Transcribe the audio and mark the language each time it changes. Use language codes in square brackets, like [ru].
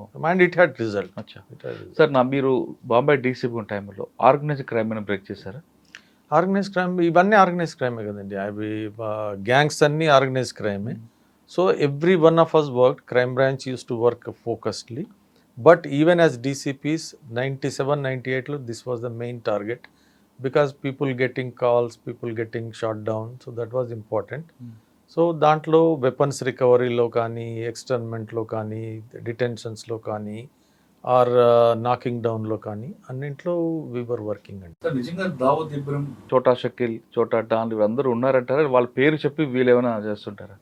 [en] And it had result. [te] Sir మీరు Bombay DCP టైంలో organised crime అని బ్రేక్ చేశారా? ఆర్గనైజ్ క్రైమ్ ఇవన్నీ ఆర్గనైజ్ క్రైమే కదండి, అవి గ్యాంగ్స్ అన్నీ organise క్రైమే. [en] So every one of us work, crime branch use to work focusedly. But even as DCPs, 97-98 this was the main target, because people getting calls, people getting shot down, so that was important. [te] So దాంట్లో weapons రికవరీలో కానీ, ఎక్స్టర్న్మెంట్లో కానీ, డిటెన్షన్స్లో కానీ, are knocking డౌన్లో కానీ అన్నింట్లో [en] we were working [te] అండి. నిజంగా దావూద్ ఇబ్రహీం, చోటా షకీల్, చోటా డాన్ అందరూ ఉన్నారంటారా? వాళ్ళ పేరు చెప్పి వీళ్ళు ఏమైనా చేస్తుంటారా?